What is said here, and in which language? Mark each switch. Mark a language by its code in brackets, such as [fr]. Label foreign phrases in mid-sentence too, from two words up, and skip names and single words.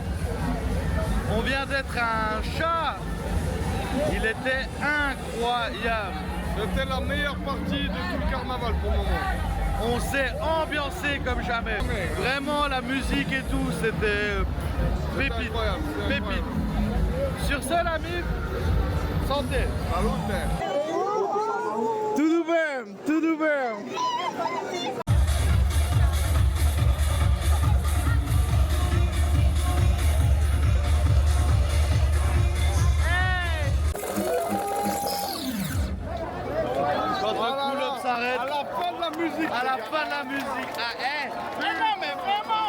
[fr] On vient d'être un chat. Il était incroyable. C'était la meilleure partie de tout le carnaval pour le moment. On s'est ambiancé comme jamais. Vraiment la musique et tout, c'était pépite. Incroyable, c'est Pépite. incroyable. Sur ce l'ami, santé. Salut! [pt] Tudo bem, tudo bem. [fr] Quand le cool-up s'arrête. À la fin de la musique. À la fin de la musique. Ah, non, mais vraiment,